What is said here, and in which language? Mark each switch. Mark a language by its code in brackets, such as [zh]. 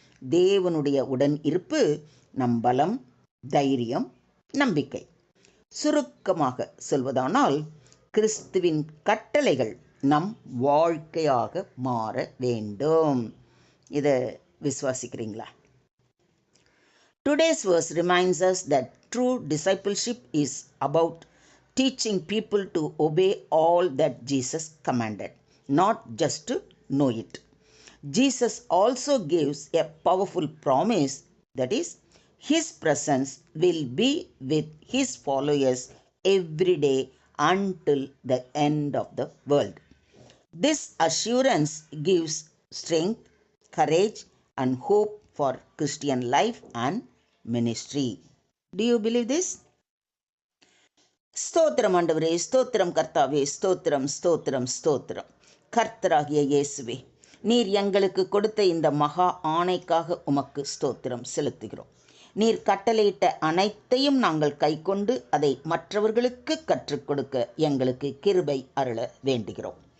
[ta] தேவனுடைய உடன் இருப்பு நம் பலம், தைரியம், நம்பிக்கை. சுருக்கமாக சொல்வதானால், கிறிஸ்துவின் கட்டளைகள் நம் வாழ்க்கையாக மாற வேண்டும். இதை விசுவாசிக்கிறீங்களா? [en] Today's verse reminds us that true discipleship is about teaching people to obey all that Jesus commanded, not just to know it. Jesus also gives a powerful promise, that is, His presence will be with His followers every day until the end of the world. This assurance gives strength, courage, and hope for Christian life and ministry. Do you believe this? [ta] ஸ்தோத்திரம் ஆண்டவரே, ஸ்தோத்திரம் கர்த்தாவே, ஸ்தோத்திரம் ஸ்தோத்திரம் ஸ்தோத்திரம். கர்த்தராகிய இயேசுவே, நீர் எங்களுக்கு கொடுத்த இந்த மகா ஆணைக்காக உமக்கு ஸ்தோத்திரம் செலுத்துகிறோம். நீர் கட்டளையிட்ட அனைத்தையும் நாங்கள் கைக்கொண்டு அதை மற்றவர்களுக்கு கற்றுக் கொடுக்க எங்களுக்கு கிருபை அருள வேண்டுகிறோம்.